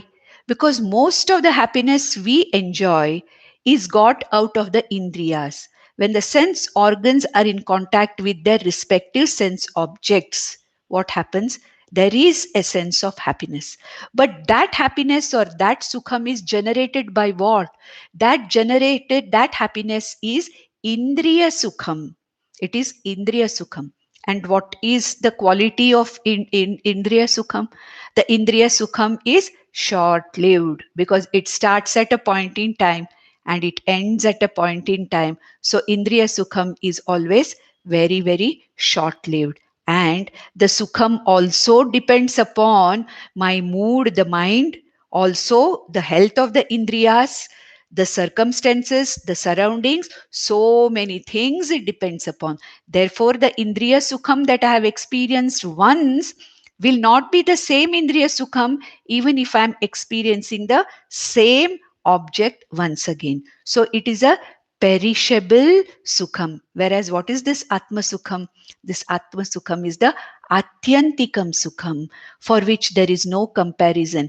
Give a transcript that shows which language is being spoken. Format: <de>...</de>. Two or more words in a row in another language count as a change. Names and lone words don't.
<en>Because most of the happiness we enjoy is got out of the indriyas. When the sense organs are in contact with their respective sense objects, what happens? There is a sense of happiness. But that happiness or that sukham is generated by what? That happiness is</en> <sa>indriya sukham.</sa> <en>It is</en> <sa>indriya sukham.</sa> <en>And what is the quality of</en> <sa>indriya sukham?</sa> <en>The</en> <sa>indriya sukham</sa> <en>is short lived because it starts at a point in time and it ends at a point in time. So</en> <sa>indriya sukham</sa> <en>is always very, very short lived. And the sukham also depends upon my mood, the mind, also the health of the indriyas, the circumstances, the surroundings, so many things it depends upon. Therefore, the</en> <sa>indriya sukham</sa> <en>that I have experienced once will not be the same</en> <sa>indriya sukham</sa> <en>even if I am experiencing the same object once again. So it is a perishable sukham. Whereas what is this</en> <sa>Atma Sukham?</sa> <en>This</en> <sa>Atma Sukham</sa> <en>is the</en> <sa>Atyantikam Sukham</sa> <en>for which there is no comparison.</en>